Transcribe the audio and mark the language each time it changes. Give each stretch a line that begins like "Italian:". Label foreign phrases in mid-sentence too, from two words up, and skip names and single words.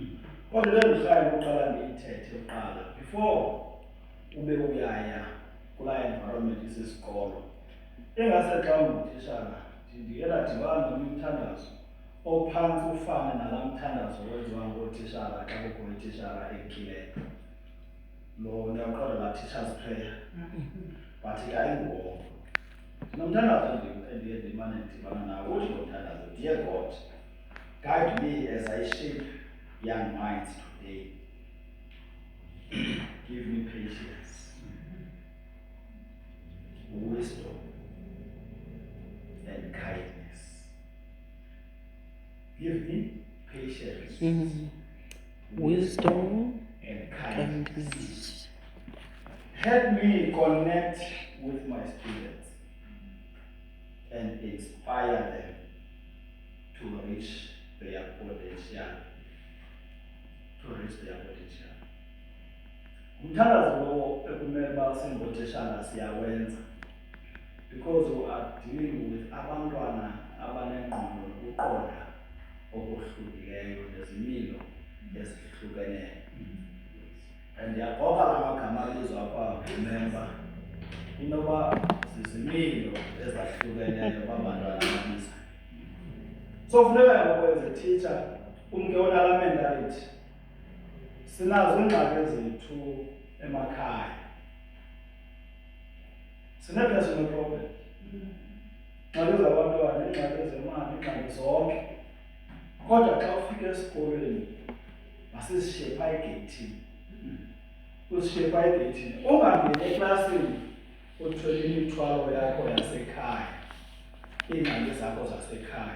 Xhosa: Kodwa le ndihlala ukuqala ndiyithethe kuqala before ube uyaya kulaa environment isisikolo. Ingase xa ungutitshala ndiye ndadibana nomthandazo ophantsi ufane nalaa mthandazo owenziwa ngootitshala xa kukho ititshala ekileyo. Lo ndiyawuqonda laa
English: teachers prayer,
Xhosa: but ke ayinguwo. Ndinomthandazo endiye ndimane ndidibana nawo, uthi ngomthandazo,
English: Dear God, guide me as I shape young minds today. Give me patience, wisdom, and kindness. Give me patience, Wisdom and and kindness. kindness. Help me connect with my students and inspire them to reach their potential.
Xhosa: Umthandazo lowo ekumele uba singootitshala siyawenza
English: because we are dealing with
Xhosa: abantwana abanengqondo nokuqonda okuhlukileyo nezimilo ezihlukeneyo. And ndiyaqoka la magama abizwa apha remember inoba zizimilo ezahlukeneyo babantwana ababiza. So funeka ngoku
English: as a teacher
Xhosa: umke onala mentality. Sinazo iingxaki zethu emakhaya. Sine-
English: personal problem.
Xhosa: Ingxaki zabantwana, iingxaki zemali, iingxaki zonke. Kodwa xa ufika esikolweni masizishepa egeyithini. Usishepa egeyithini. Ungangeni eklasini uthwele imithwalo yakho yasekhaya, iingxaki zakho zasekhaya.